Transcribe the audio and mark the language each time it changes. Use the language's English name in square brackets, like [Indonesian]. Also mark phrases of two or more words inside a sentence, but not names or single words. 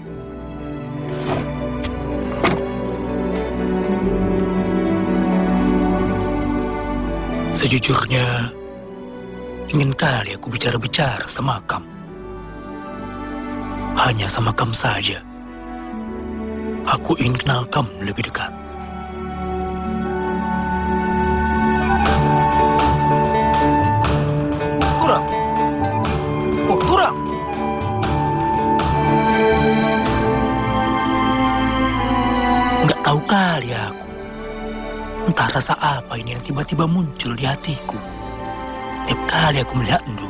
[Indonesian] Sejujurnya, ingin kali aku bicara-bicara sama kamu. Hanya sama kamu saja. Aku ingin kenal kamu lebih dekat. Turang! Oh, Turang! Nggak tahu kali aku. Entah rasa apa ini yang tiba-tiba muncul di hatiku. Tiap kali aku melihat Ndo.